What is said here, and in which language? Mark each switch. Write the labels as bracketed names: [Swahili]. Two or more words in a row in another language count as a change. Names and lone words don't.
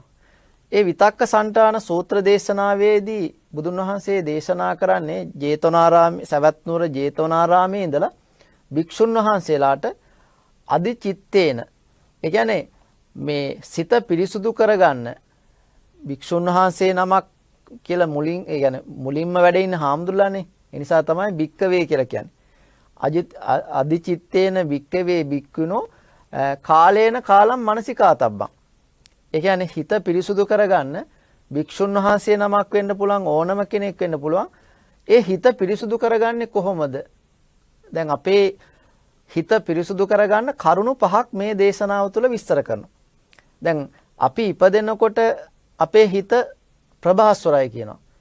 [Sinhala] ඒ විතක්ක සන්තාන සූත්‍ර දේශනාවේදී බුදුන් වහන්සේ දේශනා කරන්නේ ජේතවනාරාමයේ සවැත් නුවර ජේතවනාරාමයේ ඉඳලා භික්ෂුන් වහන්සේලාට අදිචිත්තේන ඒ කියන්නේ මේ සිත පිරිසුදු කරගන්න භික්ෂුන් වහන්සේ නමක් කියලා මුලින්ම වැඩ ඉන්න හාමුදුරලානේ. ඒ නිසා තමයි භික්කවේ කියලා කියන්නේ. [Pali] අදිචිත්තේන භික්කවේ භික්ඛුනෝ කාලේන කාලම් මනසිකාතබ්බං. [Sinhala] ඒ කියන්නේ හිත පිරිසුදු කරගන්න භික්ෂුන් වහන්සේ නමක් වෙන්න පුළුවන් ඕනම කෙනෙක් වෙන්න පුළුවන්. ඒ හිත පිරිසුදු කරගන්නේ කොහොමද? දැන් අපේ හිත පිරිසුදු කරගන්න කරුණු 5ක් මේ දේශනාව තුළ විස්තර කරනවා. දැන් අපි ඉපදෙනකොට අපේ හිත ප්‍රභාස්වරයි කියනවා.